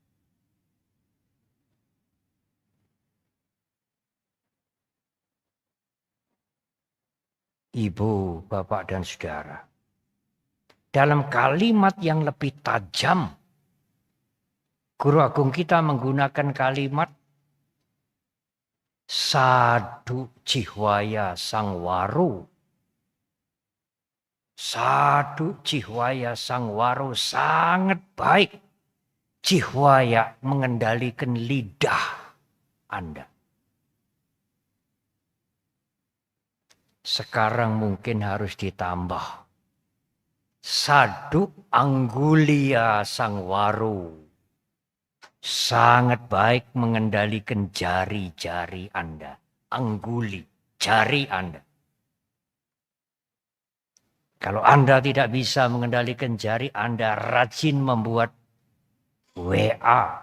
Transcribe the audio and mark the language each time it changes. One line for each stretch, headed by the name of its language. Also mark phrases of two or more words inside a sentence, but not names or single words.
Indonesian: Ibu, bapak, dan saudara. Dalam kalimat yang lebih tajam, Guru Agung kita menggunakan kalimat
Pali: sadu jihwaya sangwaru. Sadu jihwaya sangwaro
Indonesian: sangat baik. Jihwaya mengendalikan lidah Anda. Sekarang mungkin harus ditambah.
Pali: Sadu anggulia sangwaro.
Indonesian: Sangat baik mengendalikan jari-jari Anda. Angguli, jari Anda. Kalau Anda tidak bisa mengendalikan jari, Anda rajin membuat WA.